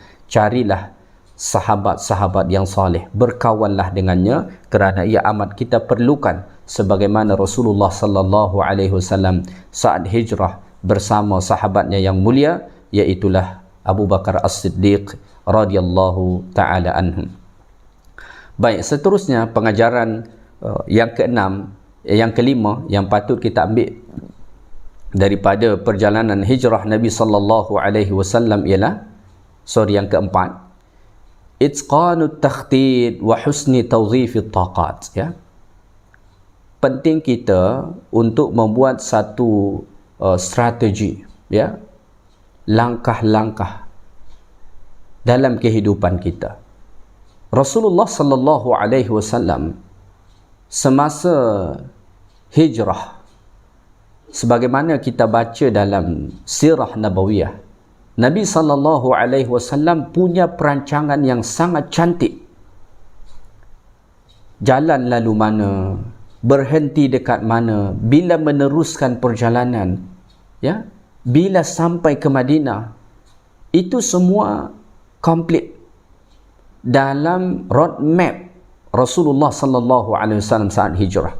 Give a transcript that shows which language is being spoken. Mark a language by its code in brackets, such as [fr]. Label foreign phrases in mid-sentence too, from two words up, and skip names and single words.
[ms] Carilah sahabat-sahabat yang saleh, berkawanlah dengannya kerana ia amat kita perlukan, sebagaimana Rasulullah SAW saat hijrah bersama sahabatnya yang mulia, iaitulah Abu Bakar As-Siddiq [ar] radhiyallahu ta'ala anhum. [ms] Baik, seterusnya pengajaran yang keenam, yang kelima yang patut kita ambil daripada perjalanan hijrah Nabi SAW ialah, yang keempat, [ar] itqanut takhtid wa husni tawzifit taqat, ya. [ms] Penting kita untuk membuat satu strategi, ya, langkah-langkah dalam kehidupan kita. Rasulullah [ar] sallallahu alaihi wasallam [ms] semasa hijrah, sebagaimana kita baca dalam [ar] sirah nabawiyah, [ms] Nabi [ar] sallallahu alaihi wasallam [ms] punya perancangan yang sangat cantik. Jalan lalu mana, berhenti dekat mana, bila meneruskan perjalanan, ya, bila sampai ke Madinah, itu semua komplit dalam roadmap Rasulullah [ar] sallallahu alaihi wasallam [ms] saat hijrah.